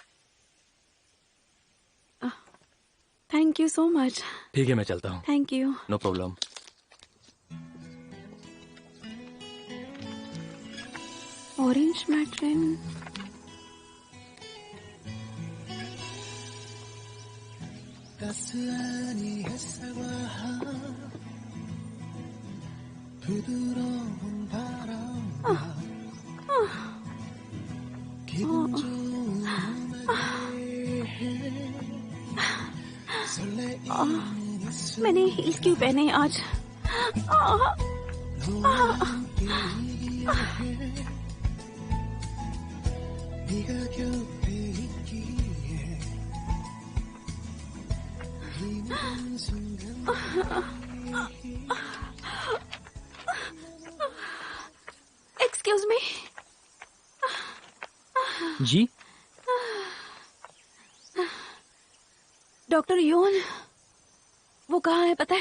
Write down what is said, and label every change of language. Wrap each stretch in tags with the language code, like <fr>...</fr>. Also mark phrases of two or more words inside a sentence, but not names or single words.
<en>thank you so much.</en> <hi>ठीक है, मैं चलता हूँ।</hi> <en>thank you. no problem. ऑरेंज मैट्रिन।</en> <ko>따스한 이 햇살과 부드러운 바람과 기분 좋은 음악에 설레이는 이</ko> <hi>मैंने हील्स क्यों पहने आज?</hi> <ko>너와 함께 이기에 네가 곁에 있기에 이 모든 순간</ko> <en>excuse me.</en> <hi>जी डॉक्टर योन, वो कहाँ है पता है?</hi>